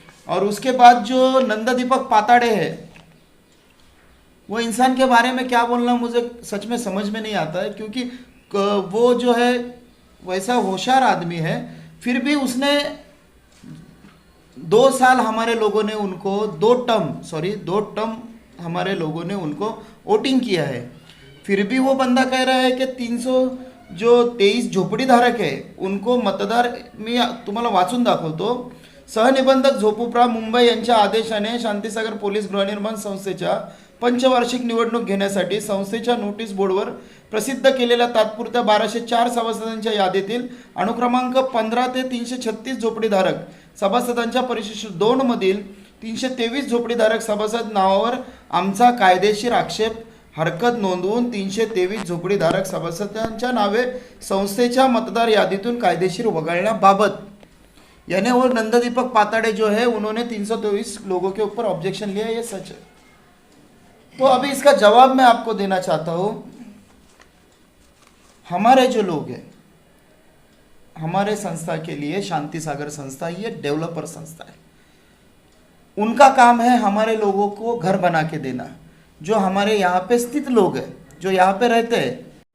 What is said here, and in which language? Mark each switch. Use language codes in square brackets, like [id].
[hi] और उसके बाद जो नंदा दीपक पाताड़े है वो इंसान के बारे में क्या बोलना मुझे सच में समझ में नहीं आता है क्योंकि वो जो है वैसा होशियार आदमी है फिर भी उसने 2 साल हमारे लोगों ने उनको 2 टर्म हमारे लोगों ने उनको वोटिंग किया है। फिर भी वो बंदा कह रहा है कि 323 झोपडी धारक है उनको मतदार, [mr] मी तुम्हाला वाचून दाखवतो। सहनिबंधक झोपुप्रा मुंबई यांच्या आदेशाने शांतीसागर पोलीस गृहनिर्माण संस्थेच्या पंचवार्षिक निवडणूक घेण्यासाठी संस्थेच्या नोटीस बोर्डवर प्रसिद्ध केलेल्या तात्पुरत्या 1204 सभासदांच्या यादीतील अनुक्रमांक 15 ते 336 झोपडीधारक सभासदांच्या परिशिष्ट 2 मधील 323 झोपडीधारक सभासद नावावर आमचा कायदेशीर आक्षेप हरकत नोंदवून 323 झोपडीधारक सभासदांच्या नावे संस्थेच्या मतदार यादीतून कायदेशीर वगळण्याबाबत, [hi] यानी वो नंददीपक पाताड़े जो है उन्होंने 323 लोगों के ऊपर ऑब्जेक्शन लिया, ये सच है। तो अभी इसका जवाब मैं आपको देना चाहता हूं। हमारे जो लोग हैं, हमारे संस्था के लिए शांति सागर संस्था ये डेवलपर संस्था है। उनका काम है हमारे लोगों को घर बना के देना, जो हमारे यहाँ पे स्थित लोग हैं, जो यहाँ पे रहते हैं।